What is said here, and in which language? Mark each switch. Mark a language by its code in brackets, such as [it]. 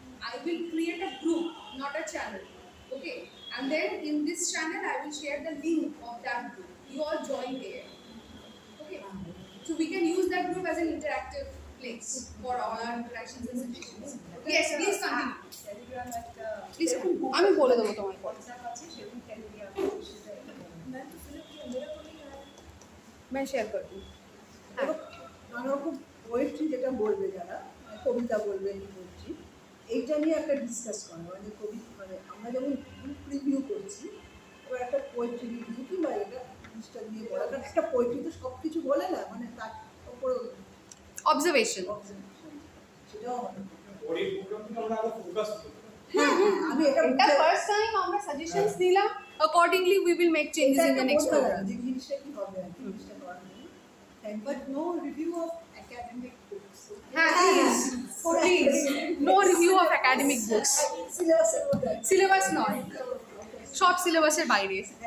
[en] I will create a group, not a channel. Okay, and then in this channel I will share the link of that group. You all join there. Okay, so we can use that group as an interactive place for all our interactions and suggestions. Yes, please continue. [bn] Telegram একটা [en] Please continue. [bn] আমি বলে দেবো তোমায় পরে। WhatsApp আছে, সেরকম Telegram সেটা [hi] ma'am तो फिर क्या मेरा को नहीं आया मैं शेयर कर दूँ। [bn] নানা রকম পোয়েট্রি যেটা বলবে যারা কবিতা বলবে পোয়েট্রি, এইটা নিয়ে একটা ডিসকাস করা, মানে কবি মানে আমরা যেমন গ্রুপ রিভিউ করছি, এবার একটা পোয়েট্রি রিভিউ কিংবা এটা জিনিসটা দিয়ে বলা, কারণ একটা পোয়েট্রি তো সব কিছু বলে না, মানে তার উপর [en] Observation. [bn] সেটাও আমাদের পরের প্রোগ্রামগুলো আমরা আরো ফোকাস করব। হ্যাঁ হ্যাঁ আমি এটা এটা ফার্স্ট টাইম আমরা সাজেশনস দিলাম, [en] accordingly we will make changes in the next program. [bn] যে জিনিসটা কি হবে আর কি জিনিসটা করার জন্য, [en] But no review of academic books. Please, please, no review of academic books. [bn] সিলেবাসের মধ্যে Syllabus নয়, সব সিলেবাসের বাইরে।